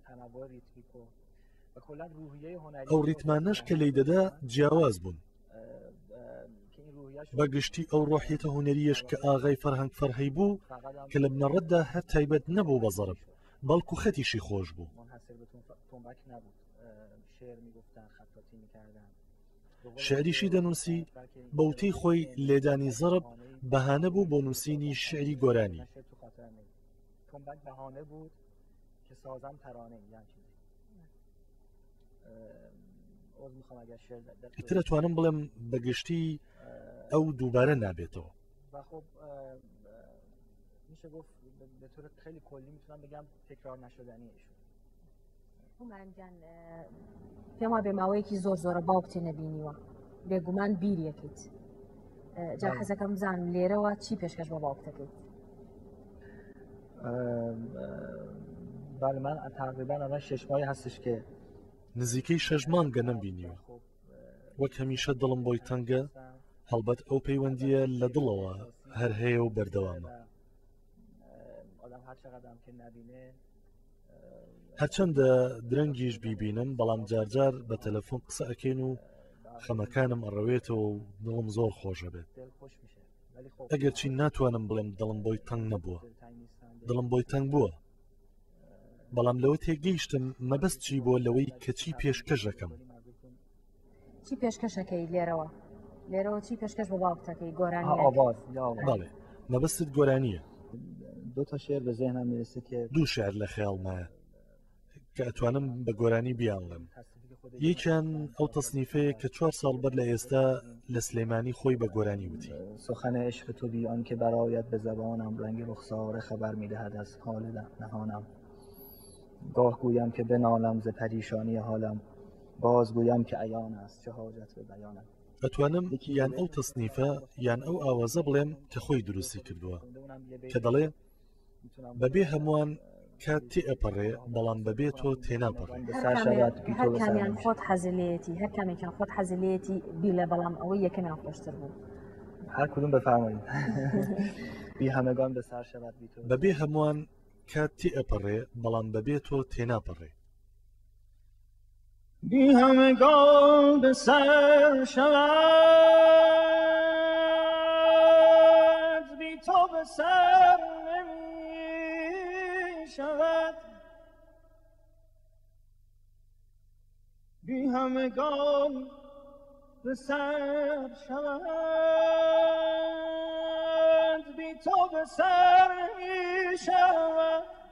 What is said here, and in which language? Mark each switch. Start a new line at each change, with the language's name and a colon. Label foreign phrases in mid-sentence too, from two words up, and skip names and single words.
Central Kurdish: ئەو ریتمانەش کە لی دەدا جیاواز بوون بەگشتی ئەو ڕۆحیەتە هونەریەش کە ئاغای فەرهەنگفەر هەیبوو کە لە بنەڕەتدا هەر تایبەت نەبوو بە زەرب بەڵکو خەتیشی خۆش بوو شعریشی دەنووسی بەوتەی خۆی لێدانی زەرب بەهانە بوو بۆ نووسینی شعری گۆرانی.
Persian: تنبک بهانه بود که سازم ترانه یعنی چیزی. عذر میخوام اگر شعر
Central Kurdish: ئیتر دەتوانم بڵێم بەگشتی ئەو دووبارە نابێتەوە.
Persian: و خب میشه گفت به طور خیلی کلی میتونم بگم تکرار نشدنی ایشون.
Central Kurdish: هومانجان پێم وا بێ ماوەیەکی زۆر باوکتێ نەبینیوە بێگومان بیریەکەیت جا حەزەکەم بزانم لێرەوە چی پێشکەش بە باوکتەکەیت.
Persian: بله من تقریبا الان 6 ماهی هستش که
Central Kurdish: نزیکەی 6 مانگە نەمبینیوە. وەک هەمیشە دڵم بۆی تەنگە هەڵبەت ئەو پەیوەندیە لە دڵەوە هەر هەیە و بەردەوامە. هەرچەندە درەنگیش بیبینم بەڵام جارجار بە تەلەفۆن قسە ئەکەین و خەمەکانم ئەڕەوێتەوە و دڵم زۆر خۆشە بێت. ئەگەر چی ناتوانم بڵێم دڵم بۆی تەنگ نەبووە. دڵم بۆی تەنگ بووە. بەڵام لەوە تێگەیشتم مەبەست چی بۆ لەوەی کە چی پێشکەشەکەم. چی پێشکەشەکەی لێرەوە چی پێشکەش بە باوکتەکەی گۆرانی؟ بەڵێ مەبەستت گۆرانیە.
Persian: دو تا شعر به ذهنم میرسه که
Central Kurdish: دوو شعر لە خەیاڵمایە کە ئەتوانم بە گۆرانی بیانڵێم. یەکیان ئەو تەصنیفەیە کە 4 ساڵ بەر لە ئێستا لە سلێمانی خۆی بە گۆرانی وتی.
Persian: سخن عشق تو بی آن که برآید به زبانم رنگ رخساره خبر میدهد از حال نهانم. گاه گویم که بنالم ز پریشانی حالم باز گویم که عیان است چه حاجت به بیانم.
Central Kurdish: ئەتوانم یان ئەو تەصنیفە یان ئەو ئاوازە بڵێم کە خۆی دروستی کردووە کە دەڵێ بەبێ هەمووان کات تێ ئەپەڕێ بەڵام بەبێ تۆ تێناپەڕێ. هەر کامیان خۆت حەزلێتی هەر کامێکیان خۆت حەزلێتی بی لە بەڵام ئەوەی یەکەمیان خۆشتر بوو.
Persian: هر کدوم بفرمایید. بی همگان به سر شود بی تو.
Central Kurdish: بەبێ هەمووان کات تێ ئەپەڕێ بەڵام بەبێ تۆ تێناپەڕێ.
Persian: بی همگان به سر شود بی تو به سر نمی شود. بی همگان به سر شود بی تو به سر نمی شود.